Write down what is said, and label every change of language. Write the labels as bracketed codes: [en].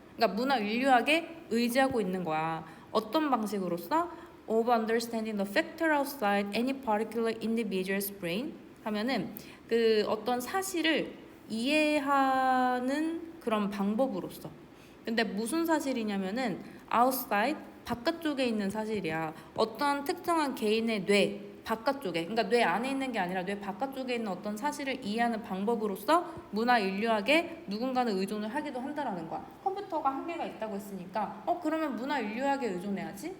[ko] 그러니까 문화 인류학에 의지하고 있는 거야. 어떤 방식으로서? [en] of understanding the factor outside any particular individual's brain [ko] 하면은 그 어떤 사실을 이해하는 그런 방법으로서. 근데 무슨 사실이냐면은 outside, 바깥쪽에 있는 사실이야. 어떤 특정한 개인의 뇌 바깥쪽에, 그러니까 뇌 안에 있는 게 아니라 뇌 바깥쪽에 있는 어떤 사실을 이해하는 방법으로서 문화 인류학에 누군가는 의존을 하기도 한다라는 거야. 컴퓨터가 한계가 있다고 했으니까 그러면 문화 인류학에 의존해야지?